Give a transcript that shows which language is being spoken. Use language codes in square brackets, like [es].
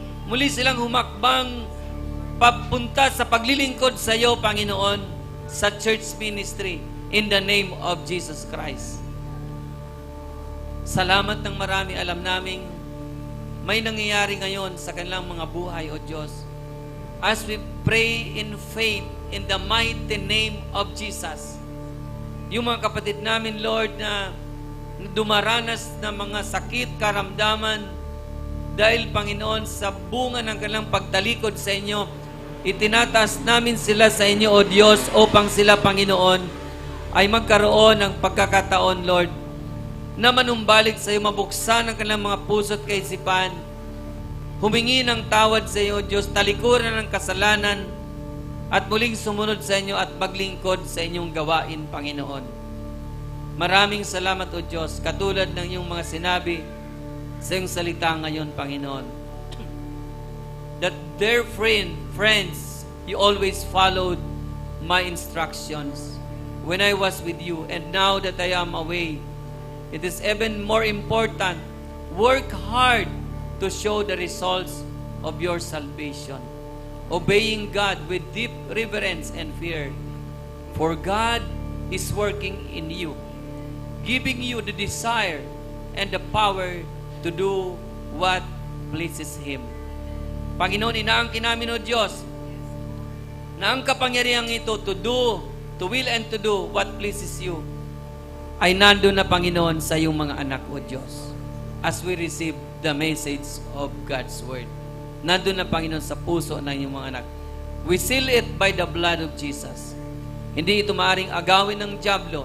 [tl] Muli silang humakbang papunta sa paglilingkod sa iyo, Panginoon, sa church ministry [en] in the name of Jesus Christ. [tl] Salamat ng marami. Alam naming may nangyayari ngayon sa kanilang mga buhay, O Diyos. [en] As we pray in faith in the mighty name of Jesus. [tl] Yung mga kapatid namin, Lord, na dumaranas ng mga sakit, karamdaman, dahil, Panginoon, sa bunga ng kanilang pagtalikod sa inyo, itinataas namin sila sa inyo, O Diyos, upang sila, Panginoon, ay magkaroon ng pagkakataon, Lord, na manumbalik sa iyo, mabuksan ang kanilang mga puso at kaisipan, humingi ng tawad sa iyo, O Diyos, talikuran ng kasalanan, at muling sumunod sa inyo at maglingkod sa inyong gawain, Panginoon. Maraming salamat, O Diyos, katulad ng iyong mga sinabi sa iyong salita ngayon, Panginoon. [en] That dear friends, you always followed my instructions when I was with you, and now that I am away, it is even more important. Work hard to show the results of your salvation, obeying God with deep reverence and fear. For God is working in you, giving you the desire and the power to do what pleases Him. [tl] Panginoon, inaangkin namin, O Diyos, na ang kapangyarihang ito [en] to will and to do what pleases you, [tl] ay nandun na, Panginoon, sa iyong mga anak, O Diyos, [en] as we receive the message of God's Word. [tl] Nandun na, Panginoon, sa puso ng iyong mga anak. [en] We seal it by the blood of Jesus. [tl] Hindi ito maaring agawin ng dyablo.